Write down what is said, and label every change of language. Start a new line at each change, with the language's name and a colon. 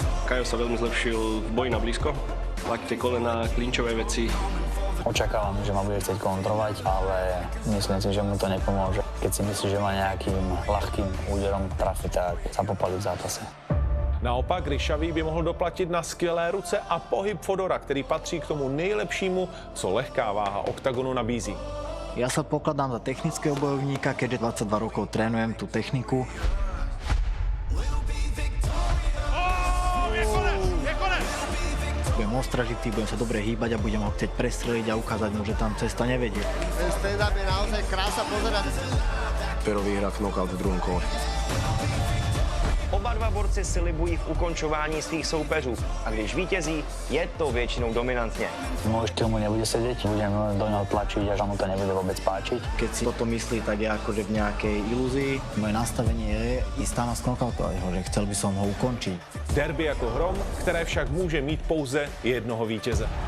Slovak: Kajo sa veľmi zlepšil v boji na blízko. Lakte, kolena, klinčové veci. Očakávam, že ma bude chcieť kontrolovať, ale myslím si, že mu to nepomôže. Keď si myslí, že ma nejakým ľahkým úderom trafi, tak sa popálí v zápase.
Czech: Naopak Ryšavý by mohl doplatit na skvělé ruce a pohyb Fodora, který patří k tomu nejlepšímu, co lehká váha Octagonu nabízí.
Slovak: Ja sa pokladám za technického bojovníka, keďže 22 rokov trénujem tú techniku. Budem ostražitý, budem sa dobre hýbať a budem ho chcieť prestreliť a ukázať mu, že tam cesta nevedie. Ten stand-up je naozaj krása pozerať. Pero vyhrá knockout v druhom kole.
Czech: Oba dva borci si libují v ukončování svých soupeřů a když vítězí, je to většinou dominantně.
Slovak: Môj štýl mu nebude sedieť, budem do neho tlačiť, až mu to nebude vôbec páčiť. Keď si toto myslí, tak je akože v nejakej ilúzii. Moje nastavenie je ísť tam a sknokautovať ho, že chcel by som ho ukončiť.
Czech: Derby jako hrom, které však může mít pouze jednoho vítěze.